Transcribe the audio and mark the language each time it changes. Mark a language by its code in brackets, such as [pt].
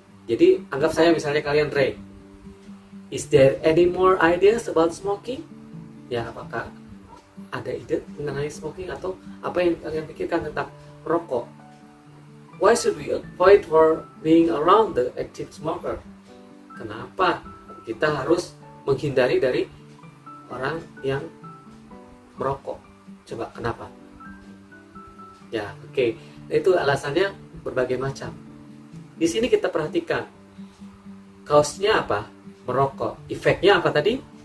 [id] Jadi anggap saya misalnya kalian Ray. [en] Is there any more ideas about smoking? [id] Ya, apakah ada ide mengenai smoking atau apa yang kalian pikirkan tentang rokok? [en] Why should we avoid for being around the active smoker? [id] Kenapa kita harus menghindari dari orang yang merokok? Coba kenapa? Ya, oke. Itu alasannya berbagai macam. Di sini kita perhatikan cause-nya apa? Merokok. Efeknya apa tadi?